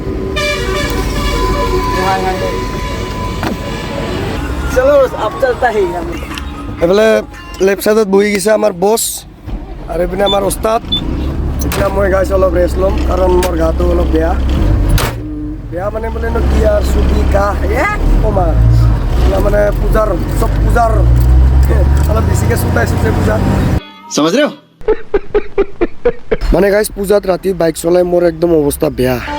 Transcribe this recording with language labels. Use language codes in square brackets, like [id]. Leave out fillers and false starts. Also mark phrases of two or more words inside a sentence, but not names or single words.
[as] এইফালে [en] left sideত [as] বহি গৈছে আমাৰ বছ আৰু এইপিনে আমাৰ ওস্তাদ এতিয়া মই গাইছ অলপ ৰেষ্ট ল'ম কাৰণ মোৰ গাটো অলপ বেয়া মানে বোলেনো কি আৰু চুটি কাহ কমা মানে পূজাৰ চব পূজাৰ অলপ বেছিকৈ চুটাইছোঁ যে পূজাত [hi] समझ रहे हो [as] মানে গাইছ পূজাত ৰাতি বাইক চলাই মোৰ একদম অৱস্থা বেয়া